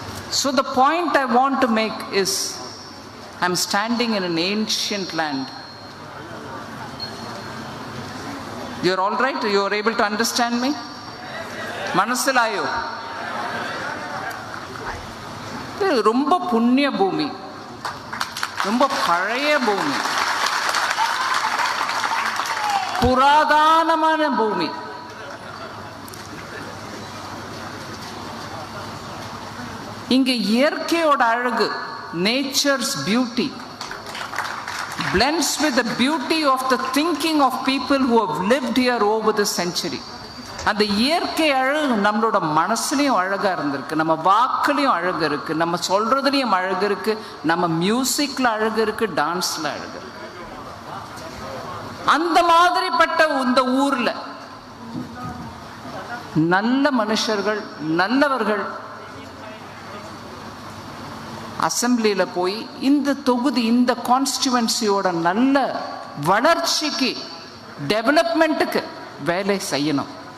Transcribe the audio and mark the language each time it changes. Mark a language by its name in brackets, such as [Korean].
[English] So the point I want to make is, I'm standing in an ancient land. You're all right? You're able to understand me? [Malayalam] മനസ്സിലായോ? [Tamil] இது ரொம்ப புண்ணிய பூமி, ரொம்ப பழைய பூமி, புராதனமான பூமி. இங்க இயற்கையோட அழகு, nature's beauty [English] blends with the beauty of the thinking of people who have lived here over the century. [Tamil] அந்த இயற்கை அழகு நம்மளோட மனசுலையும் அழகா இருந்திருக்கு, நம்ம வாக்குலையும் அழகு இருக்கு, நம்ம சொல்றதுலையும் அழகு இருக்கு, நம்ம மியூசிக்ல அழகு இருக்கு, டான்ஸ்ல அழகு இருக்கு. அந்த மாதிரிப்பட்ட இந்த ஊர்ல நல்ல மனுஷர்கள், நல்லவர்கள் அசம்பிளியில போய் இந்த தொகுதி, இந்த கான்ஸ்டிடுவன்சியோட நல்ல வளர்ச்சிக்கு, டெவலப்மெண்ட்டுக்கு வேலை செய்யணும்.